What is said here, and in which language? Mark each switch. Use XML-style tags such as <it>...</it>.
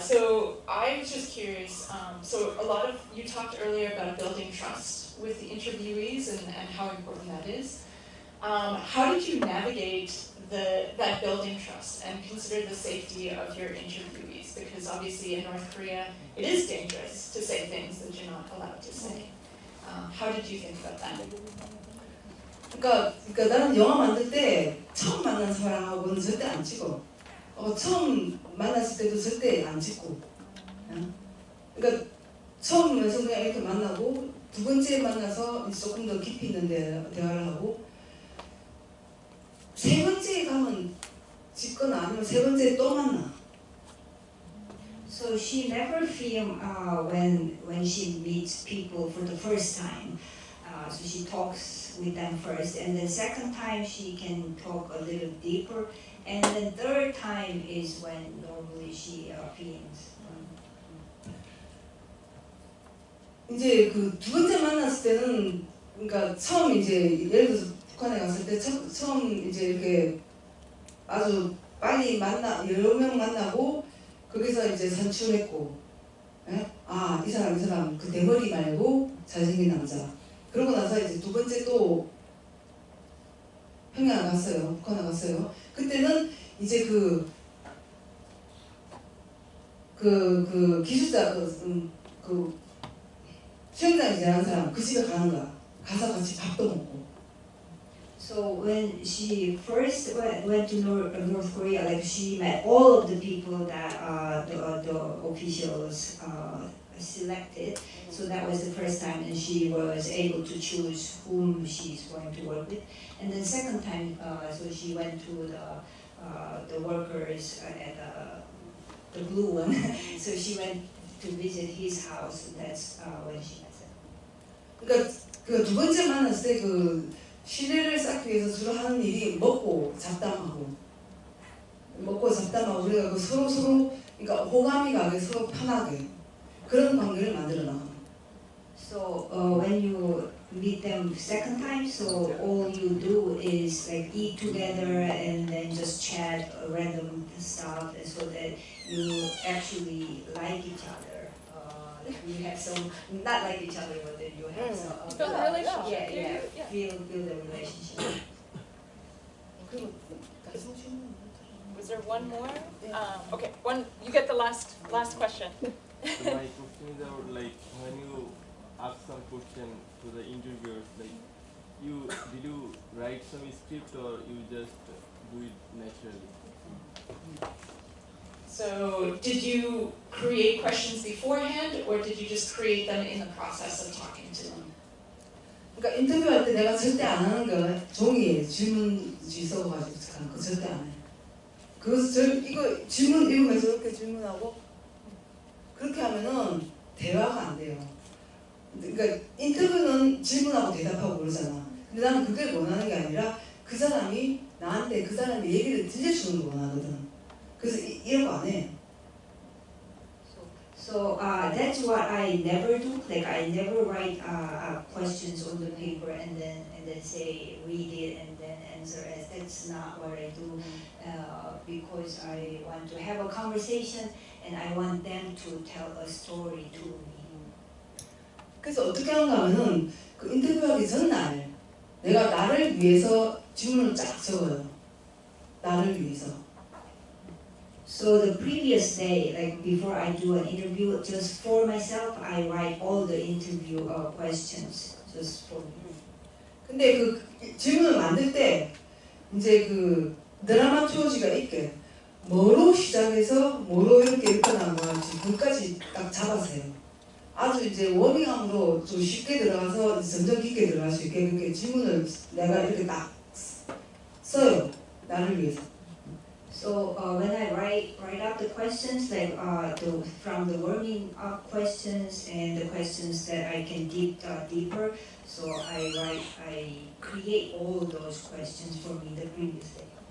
<en>So I was just curious, so a lot of, you talked earlier about building trust with the interviewees and how important that is. How did you navigate that building trust and consider the safety of your interviewees? Because obviously in North Korea, it is dangerous to say things that you're not allowed to say. How did you think about that?</en> <ko>그러니까 나는 영화 만들 때 처음 만난 사람하고는 절대 안 찍어. 처음 만났을 때도 절대 안 찍고. 그러니까 처음에서 그냥 이렇게 만나고 두 번째 만나서 조금 더 깊이 있는 대화를 하고 세 번째에 가면 찍거나 아니면 세 번째에 또 만나.</ko> <en>So she never film when she meets people for the first time. So she talks with them first, and then second time she can talk a little deeper, and then third time is when normally she films.</en> <ko>이제 그 두 번째 만났을 때는 그러니까 처음 이제 예를 들어서 북한에 갔을 때 처음 이제 이렇게 아주 빨리 여러 명 만나고 거기서 이제 산출했고, 예? 아, 이 사람 그 대머리 말고 잘생긴 남자. 그러고 나서 이제 두 번째 또 평양 갔어요. 북한에 갔어요. 그때는 이제 그 기술자 그 수영장에 일하는 사람 그 집에 가는 거야. 가서 같이 밥도 먹고.</ko> <en>So when she first went to North Korea, like she met all of the people that the officials selected. So that was the first time, and she was able to choose whom she's going to work with. And then second time, so she went to the workers at the blue one. So she went to visit his house. That's when she met them.</en> <ko>그러니까 그 두 번째 만났을 때 그 신뢰를 쌓기 위해서 주로 하는 일이 먹고 잡담하고 그래서 서로 그러니까 호감이 가게 서로 편하게 그런 관계를 만들어 나가는.</ko> <en>So when you meet them second time, so all you do is like eat together and then just chat random stuff, so that you actually like each other. You have some, not like each other, but then you have some. Build a relationship. Yeah. Build a relationship. Was there one more? Okay, one. You get the last question. So my question is about like when you ask some question to the interviewers, like did you write some script or you just do it naturally? So did you create questions beforehand, or did you just create them in the process of talking to them?</en> <ko>그러니까 인터뷰할 때 내가 절대 안 하는 거 종이에 질문지 써가지고 하는 거 절대 안 해. 이거 질문 읽으면서 이렇게 질문하고 그렇게 하면은 대화가 안 돼요. 그러니까 인터뷰는 질문하고 대답하고 그러잖아. 근데 나는 그걸 원하는 게 아니라 그 사람이 나한테 그 사람의 얘기를 들려주는 거 원하거든. 그래서 이런 거 안 해.</ko> <en>So that's what I never do. Like I never write questions on the paper and then say read it and then answer as. That's not what I do because I want to have a conversation and I want them to tell a story to me.</en> <ko>그래서 어떻게 하는가 하면은 그 인터뷰하기 전날 내가 나를 위해서 질문을 쫙 적어요. 나를 위해서.</ko> <en>So the previous day, like before I do an interview, just for myself, I write all the interview questions just for me.</en> <ko>근데 그 질문을 만들 때 이제 그 드라마turgi가 있게 뭐로 시작해서 뭐로 이렇게 나간 건지 그까지 딱 잡아서 해요. 아주 이제 워밍업으로 좀 쉽게 들어가서 점점 깊게 들어갈 수 있게 그렇게 질문을 내가 이렇게 딱 써요. 나를 위해서.</ko> <en>So when I write up the questions, like from the warming up questions and the questions that I can dig deeper, so I create all those questions for me the previous day.</en>